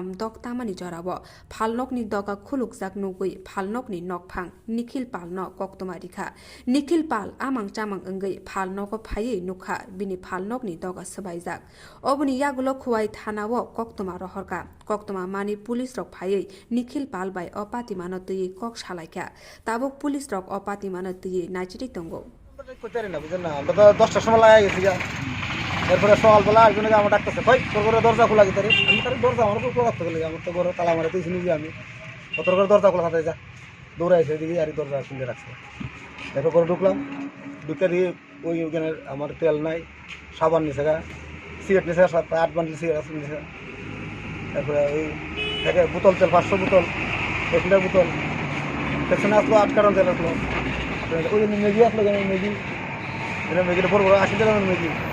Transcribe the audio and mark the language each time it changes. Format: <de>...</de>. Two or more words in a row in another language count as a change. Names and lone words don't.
<trp>दक तामानि जराव फालनकनि दगा खुलुकजाक नुगै फालनकनि नकफां निखिल पालन कक्तमारिखा निखिल पाल आमां चामां अंगै फालनक फायै नुखा बिनि फालनकनि दगा सोबायजाक अबनि यागुलो खुवाई थानाव कक्तमा रहरका कक्तमा मानि पुलिस रक फायै निखिल पाल बाय अपातिमा नतयै कक सालायखा ताबक पुलिस रक अपातिमा नतयै नाचिरि तंगो</trp> <bn>কইতারি না বুঝেন না আমরা তো 10টার সময় লাগা গেছি গা এরপরে সকালবেলা একজনকে আমার ডাকতেছে কই তোর ঘরে দরজা খোলা কি তারি আমি তার দরজা আমার তো খোলা থাকলে আমার তো ঘরে তালা মারা দিয়েছি নিজে আমি তোর ঘরে দরজা খোলা থাকে যা দৌড়াইছে দিকে আর দরজা খুলে রাখছে এরপর করে ঢুকলাম ঢুকে দিয়ে ওই ওখানে আমার তেল নাই সাবান নিছে গা সিগারেট নিছে 7-8 বান্ডিল সিগারেট নিছে তারপরে ওই থেকে বোতল তেল 500 বোতল 1 লিটার বোতল পেছনে আসলো 8 কারণ তেল আসলো ওই মেগি আসলো কেন মেগি এটা মেগিটা বড় বড় 80 টাকার মেগি</bn>